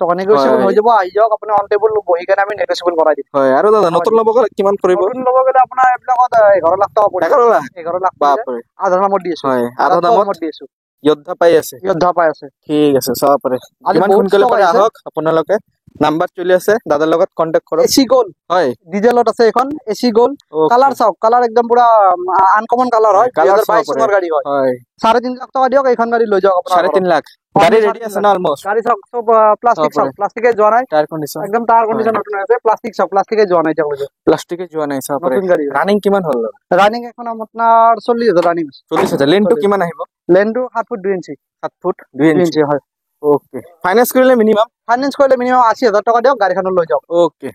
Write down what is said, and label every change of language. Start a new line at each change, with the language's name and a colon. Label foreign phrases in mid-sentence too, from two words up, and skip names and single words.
Assamese: টকা নেগোশিয়েবল হৈ যাব আহি যাওক আপুনি
English: on table
Assamese: বহি কেনে আমি নেগোশিয়েবল কৰাই দিম হয় আৰু দাদা নতুন ল'ব গলে কিমান পৰিব নতুন ল'ব গলে আপোনাৰ এবিলাকত 11 লাখ টকা পৰিব 11 লাখ বাপৰে আধা দামত দি আছো হয় আধা দামত দি আছো ইয়দ্ধা পাই আছে ঠিক আছে চাপৰে কিমান সোনকালে পাৰে আহক আপোনালোকে নাম্বার চলি আছে দাদাৰ লগত কন্টাক্ট কৰক এসি গোল হয় ডিজেলত আছে এখন এসি গোল কালার চাওক কালার একদম পুরা
English: uncommon colour
Assamese: হয় 2022 চনৰ গাড়ী হয় 3.5 লাখ টকা দিয়ক এইখন গাড়ী লৈ যাওক আপোনাৰ 3.5 লাখ গাড়ী ৰেডি আছে না অলমোস্ট গাড়ী চাওক সব প্লাষ্টিকে যোৱা নাই
English: tyre condition
Assamese: একদম
English: tyre condition
Assamese: নতুন আছে প্লাষ্টিকে যোৱা নাই যাওক প্লাষ্টিকে যোৱা নাই চাপৰে ৰানিং কিমান হ'ল রানিং এখন আপোনাৰ 40,000 রানিং 40,000 লেনটো কিমান আহিব লেনটো 7 ফুট 2 ইঞ্চি 7 ফুট 2 ইঞ্চি হয়
English: okay finance
Assamese: কৰিলে মিনিমাম 80,000 টকা দিয়ক গাড়ীখন লৈ যাওক ওকে